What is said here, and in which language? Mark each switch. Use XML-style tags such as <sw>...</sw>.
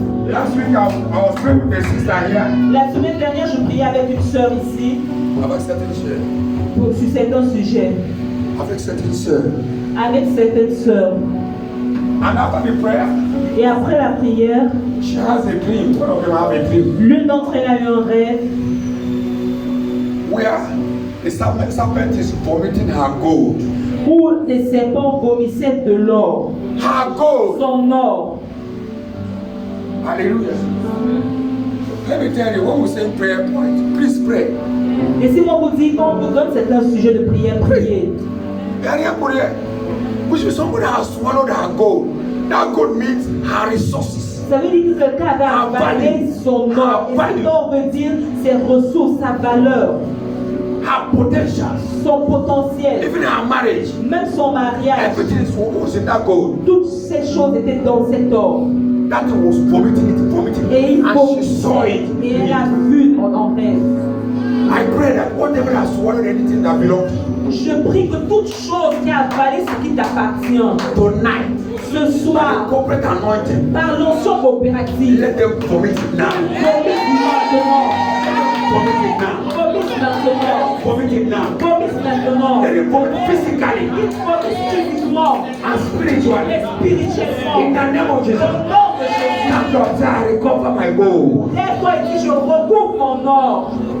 <en>Last week I was praying with a sister here</en> <fr>La semaine dernière, je priais avec une sœur ici avec certaines sœurs. sur certains sujets. Avec certaines sœurs. Avec certaines sœurs.</fr> <en>And after the prayer,</en> <fr>Et après la prière,</fr> <en>she has a dream. One of them have a dream</en> <fr>l'une d'entre elles a eu un rêve</fr> <en>where the serpent is vomiting her gold.</en> <fr>où des serpents vomissaient de l'or,</fr> <en>Her gold.</en> <fr>son or.</fr> <en>Hallelujah. Let me tell you, when we say prayer point, please pray.</en> <fr>Et si on vous dit, quand on vous donne certains sujets de prière, priez.</fr> <en>Area prayer. Which is somebody has swallowed her gold. That gold means her resources.</en> <fr>Ça veut dire que quelqu'un avait avalé son or. Et cet or veut dire ses ressources, sa valeur,</fr> <en>Her potential.</en> <fr>son potentiel,</fr> <en>Even her marriage.</en> <fr>même son mariage.</fr> <en>Everything was in that gold.</en> <fr>Toutes ces choses étaient dans cet or.</fr> <en>That was vomiting it.</en> <fr>Et il</fr> <en>And she saw</en> <fr>vomissait.</fr> <en>it.</en> <fr>Et elle a vu en rêve.</fr> <en>I pray that whatever has swallowed anything that belongs to you,</en> <fr>Je prie que toute chose qui a avalé ce qui t'appartient,</fr> <en>tonight,</en> <fr>ce</fr> <en>by the</en> <fr>soir,</fr> <en>corporate anointing,</en> <fr>par l'onction coopérative,</fr> <en>let them vomit it now.</en> <fr>vomisse maintenant.</fr> <en>Vomit it now.</en> <fr>Vomisse maintenant.</fr> <en>Vomit it now.</en> <fr>Vomisse maintenant.</fr> <en>Let them vomit physically</en> <fr>Il vomisse physiquement</fr> <en>and spiritually.</en> <fr>et spirituellement.</fr> <en>In the name of Jesus.</en> <fr>Au nom de Jésus.</fr> <en>Stand up, say, I recover my gold.</en> <fr>Lève-toi et dis, je recouvre mon or.</fr>